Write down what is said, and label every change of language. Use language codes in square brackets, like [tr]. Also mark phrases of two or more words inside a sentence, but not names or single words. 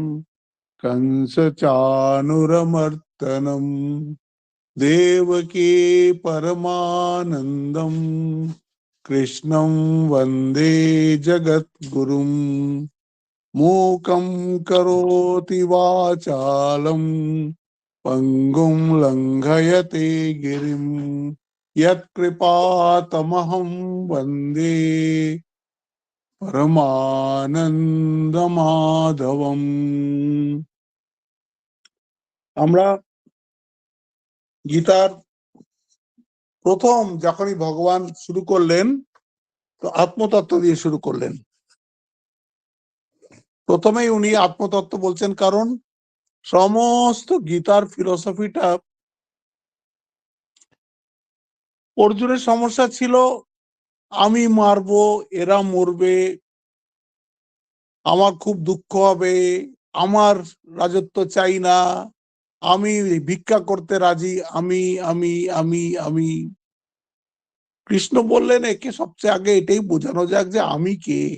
[sa] कंसचाणूरमर्दनं देवकी परमानन्दं कृष्णं वन्दे जगद्गुरुम् मूकं करोति वाचालं पंगुं लंघयते गिरिं यत्कृपातमहं वन्दे परमानन्दमाधवम्। [bn] আমরা গীতার প্রথম যখনই ভগবান শুরু করলেন তো আত্মতত্ত্ব দিয়ে শুরু করলেন। প্রথমেই উনি আত্মতত্ত্ব বলছেন, কারণ সমস্ত গীতার ফিলোসফিটা অর্জুনের সমস্যা ছিল আমি মারবো, এরা মরবে, আমার খুব দুঃখ হবে, আমার রাজত্ব চাই না, আমি ভিক্ষা করতে রাজি, আমি আমি আমি আমি কৃষ্ণ বললেন একে সবচেয়ে আগে এটাই বোঝানো যাক যে আমি কে।